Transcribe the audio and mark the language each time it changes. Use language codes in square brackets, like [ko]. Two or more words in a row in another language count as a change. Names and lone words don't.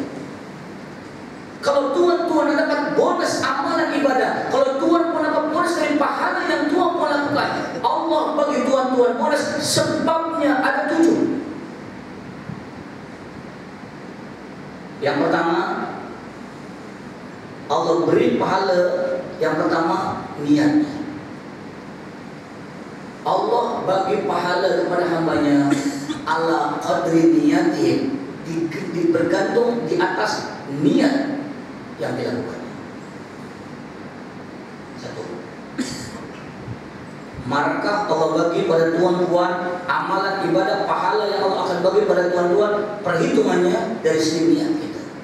[ms] Kalau tuan-tuan dapat bonus amalan ibadah, kalau tuan pun dapat bonus dari pahala yang tuan pun lakukan, Allah bagi tuan-tuan bonus sebabnya ada 7. Yang pertama, Allah beri pahala yang pertama niatnya. Allah bagi pahala kepada hamba-Nya [ar] ala qadri niyatin, [ms] bergantung di atas niat yang dilakukan. 1. Markah Allah bagi pada tuan-tuan amalan ibadah pahala yang Allah akan bagi pada tuan-tuan, perhitungannya dari segi niat kita.